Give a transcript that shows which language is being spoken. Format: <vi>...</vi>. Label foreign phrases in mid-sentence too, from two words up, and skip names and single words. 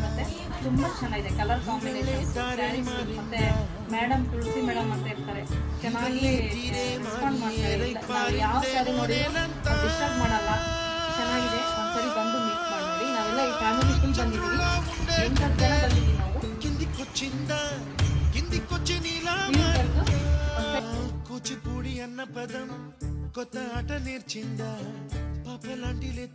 <kn>ಮತ್ತೆ ತುಂಬ ಚೆನ್ನಾಗಿದೆ</kn> <en>colour combination sarees.</en> <kn>ಮತ್ತು ಮೇಡಮ್ ತುಳಸಿ ಮೇಡಮ್ ಅಂತ ಇರ್ತಾರೆ, ಚೆನ್ನಾಗಿ ರೆಸ್ಪಾಂಡ್ ಮಾಡ್ತಾರೆ. ನಾವು ಯಾವ ಸ್ಯಾರಿ ನೋಡಿ ಡಿಸ್ಟರ್ಬ್ ಮಾಡಲ್ಲ, ಚೆನ್ನಾಗಿದೆ. ಒಂದ್ಸರಿ ಬಂದು ಮೀಟ್ ಮಾಡಿ ನೋಡಿ. ನಾವೆಲ್ಲ ಈ</kn> <en>family full</en> <kn>ಬಂದಿದ್ದೀವಿ, 8 ಜನ ಬಂದಿದ್ದೀವಿ ನಾವು.</kn> <te>కూచిపూడి అన్న పదం కొత్త ఆట నేర్చిందా పాపలాంటి లేత</te>